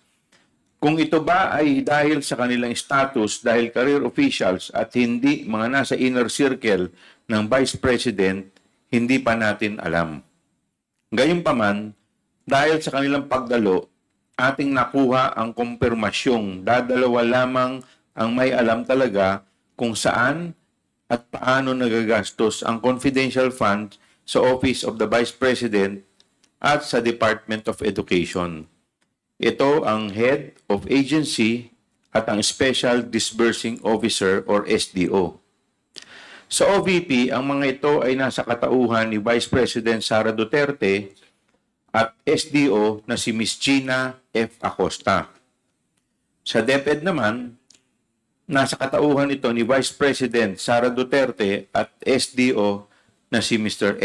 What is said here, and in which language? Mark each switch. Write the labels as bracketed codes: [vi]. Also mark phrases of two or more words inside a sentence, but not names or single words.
[tl] Kung ito ba ay dahil sa kanilang status dahil [en] career officials [tl] at hindi mga nasa [en] inner circle [tl] ng Vice President, hindi pa natin alam. Gayunpaman, dahil sa kanilang pagdalo, ating nakuha ang kumpirmasyong dadalawa lamang ang may alam talaga kung saan at paano nagagastos ang [en] confidential funds [tl] sa Office of the Vice President at sa Department of Education. Ito ang [en] Head of Agency [tl] at ang [en] Special Disbursing Officer or SDO. [tl] Sa OVP, ang mga ito ay nasa katauhan ni Vice President Sara Duterte at SDO na si Ms. Gina F. Acosta. Sa DepEd naman, nasa katauhan ito ni Vice President Sara Duterte at SDO na si Mr.